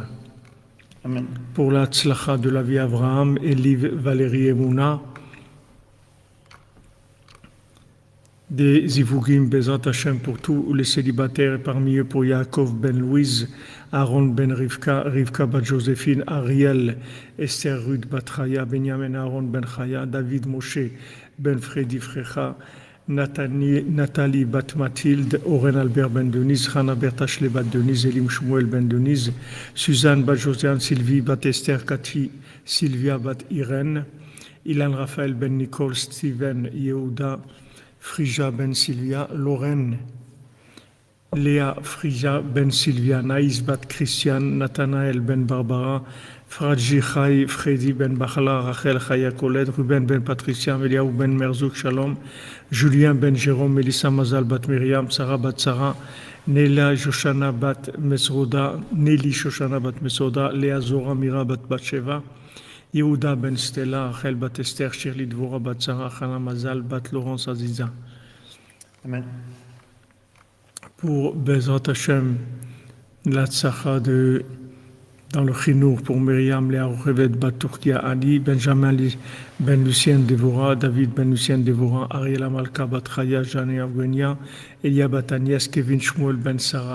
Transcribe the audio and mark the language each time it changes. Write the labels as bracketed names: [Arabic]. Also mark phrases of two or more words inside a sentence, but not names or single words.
[French] Amen. Pour la tzlacha de la vie Abraham, Eliv Valérie Emouna, des Zivugim [Hebrew] בעזרת השם [French] pour tous les célibataires, et parmi eux pour Yaakov Ben Louise, Aaron Ben Rivka, Rivka Bat Joséphine, Ariel, Esther Ruth Bat Chaya, Benjamin Aaron Ben Chaya, David Moshe Ben Freddy Frecha, Nathalie Bat Mathilde, Oren Albert Ben Denise, Hana Bertachle Bat Denise, Elim Shmuel Ben Denise, Suzanne Bat Josiane, Sylvie Bat Esther, Cathy, Sylvia Bat Irène, Ilan Raphaël Ben Nicole, Steven Yehuda, Frija Ben Sylvia, Lorraine, Léa Frija Ben Sylvia, Naïs Bat Christian, Nathanaël Ben Barbara, Fradji Chai, Freddy Ben Bachala, Rachel Chaya Colette, Ruben Ben Patricia, Eliaou Ben Merzouk Shalom, Julien Ben Jérôme, Melissa Mazal Bat Myriam, Sarah Bat Sarah, Néla Joshana Bat Mesroda, Nelly Shoshana Bat Mesroda, Léa Zora Mira Bat Batsheva, Yehuda Ben Stella, Rachel Bat Esther, Shirley Dvorah Bat Sarah, Chana Mazal Bat Laurence Aziza. Amen. Pour [Hebrew] בעזרת השם, [French] la tzlacha de dans le Chinour pour Myriam, Léa Rochevet, Baturkia Ali, Benjamin Ben Lucien Devora, David Ben Lucien Devora, Ariel Amalka, Batraya, Jeanne Avgenia, Elia Batanias, Kevin Shmuel Ben Sarah.